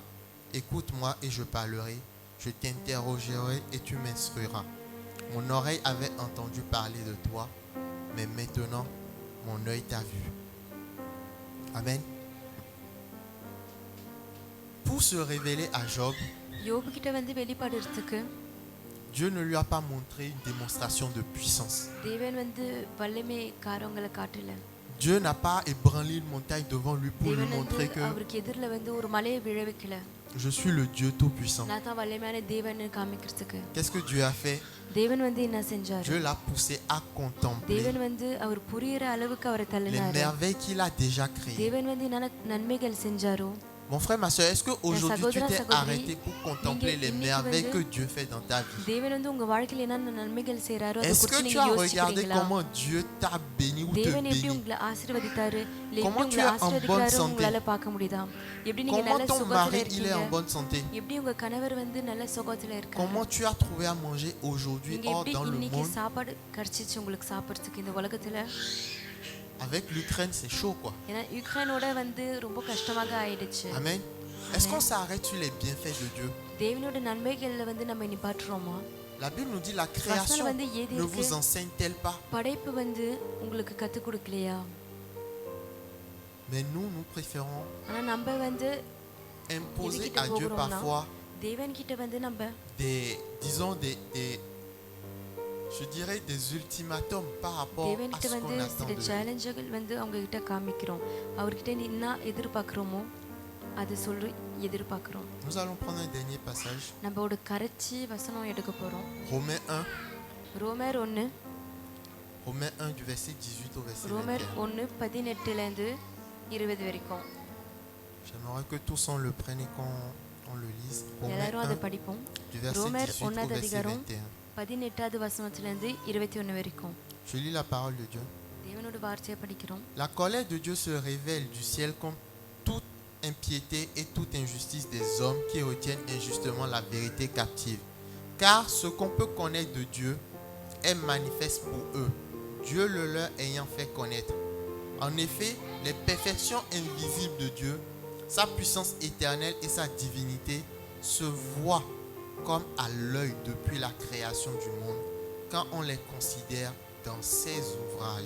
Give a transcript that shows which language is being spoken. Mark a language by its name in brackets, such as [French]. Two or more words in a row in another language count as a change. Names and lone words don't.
[French] Écoute-moi et je parlerai, je t'interrogerai et tu m'instruiras. Mon oreille avait entendu parler de toi, mais maintenant mon œil t'a vu. Amen. Pour se révéler à Job, [Tamil] யோபு கிட்ட வந்து வெளிப்படுறதுக்கு [French] Dieu ne lui a pas montré une démonstration de puissance. [Tamil] தேவன் வந்து வல்லமை காரியங்களை காட்டல [French] Dieu n'a pas ébranlé une montagne devant lui pour lui [Tamil] தேவன் வந்து [French] montrer que [Tamil] அவருக்கு எதிரில் வந்து ஒரு மலையை விழ வைக்கல [French] je suis le Dieu Tout-Puissant. [Tamil] நான் தான் வல்லமையான தேவன் காமிக்கிறதுக்கு [French] Qu'est-ce que Dieu a fait? [Tamil] தேவன் வந்து என்ன செஞ்சாரு [French] Dieu l'a poussé à contempler [Tamil] தேவன் வந்து அவர் புரியுற அளவுக்கு அவரை [French] les [Tamil] தள்ளினாரு [French] merveilles qu'il a déjà créées. [Tamil] தேவன் வந்து என்னென்ன நன்மைகள் செஞ்சாரோ [French] Mon frère, ma soeur, est-ce qu'aujourd'hui tu t'es [Tamil] Sagodra, [French] arrêté pour contempler les merveilles que Dieu fait dans ta vie? [Tamil] தேவன் வந்து உங்க வாழ்க்கையில என்னென்ன நன்மைகள் செய்றாரோ அதை [French] Est-ce [Tamil] குறித்து [French] que tu [Tamil] நீங்க [French] as regardé [Tamil] யோசிக்கிறீங்களா [French] comment Dieu t'a béni ou te [Tamil] தேவன் எப்படி [French] bénit? [Tamil] உங்களை ஆசீர்வதித்தாரு இல்ல [French] Comment [Tamil] எப்படி [French] tu [Tamil] உங்களை [French] es en bonne [Tamil] ஆசீர்வதிக்கிறாரு [French] santé? [Tamil] உங்களால பார்க்க முடியுதா எப்படி நீங்க [French] Comment [Tamil] நல்ல [French] ton [Tamil] சுகத்துல [French] mari il est en [Tamil] இருக்கீங்க [French] bonne santé? [Tamil] எப்படி உங்க கணவர் வந்து நல்ல சுகத்துல இருக்காரு [French] Comment tu as trouvé à manger aujourd'hui [Tamil] நீங்க [French] hors [Tamil] எப்படி [French] dans le [Tamil] இன்னைக்கு [French] monde? [Tamil] சாப்பாடு கிடைச்சிச்சு உங்களுக்கு சாப்பிடுறதுக்கு இந்த உலகத்துல [French] Avec l'Ukraine, c'est chaud quoi. [Tamil] ஏன்னா யுக்ரைனோட வந்து ரொம்ப கஷ்டமாக ஆயிடுச்சு [French] Amen. Est-ce qu'on s'arrête sur les bienfaits de Dieu? [Tamil] தேவனோட நன்மைகள்ல வந்து நம்ம நிப்பாட்டுறோமா [French] La Bible nous dit la création [Tamil] வந்து எது [French] ne [Tamil] இருக்கு? [French] vous enseigne-t-elle pas? [Tamil] படைப்பு வந்து உங்களுக்கு கத்து கொடுக்கலையா [French] Mais nous préférons [Tamil] ஆனா நம்ம வந்து [French] imposer [Tamil] எதுக்கிட்ட [French] à Dieu [Tamil] போகிறோம்னா, [French] parfois [Tamil] தேவன் கிட்ட வந்து நம்ம [French] disons je dirais des ultimatums par rapport [Tamil] தேவன் [French] à [Tamil] கிட்ட [French] ce [Tamil] வந்து [French] qu'on attend [Tamil] சில [French] de lui. [Tamil] சேலஞ்சுகள் வந்து அவங்க கிட்ட காமிக்கிறோம் அவர்கிட்ட என்ன எதிர்பார்க்குறோமோ அதை சொல்லி எதிர்பார்க்குறோம் [French] Nous allons prendre un dernier passage. [Tamil] நம்ம ஒரு கரைச்சி வசனம் எடுக்க போறோம் [French] Romains 1. [Tamil] ரோமர் 1 [French] Romains 1 du verset 18 au verset [Tamil] ரோமர் [French] 21. [Tamil] 1 18ல இருந்து 20 வரைக்கும் [French] J'aimerais que tous on le prenne et qu'on le lise. Romains [Tamil] எல்லாரும் அதை [French] 1 [Tamil] படிப்போம் [French] du verset [Tamil] ரோமர் [French] 18 au [Tamil] ஒன்னாவது [French] verset [Tamil] அதிகாரம் [French] 21. [Tamil] 18வது வசனத்துல இருந்து 21 வரைக்கும் [French] Je lis la parole de Dieu. [Tamil] தேவனோட வார்த்தையை படிக்கிறோம் [French] La colère de Dieu se révèle du ciel contre toute impiété et toute injustice des hommes qui retiennent injustement la vérité captive. Car ce qu'on peut connaître de Dieu est manifeste pour eux, Dieu le leur ayant fait connaître. En effet, les perfections invisibles de Dieu, sa puissance éternelle et sa divinité se voient comme à l'œil depuis la création du monde, quand on les considère dans ses ouvrages.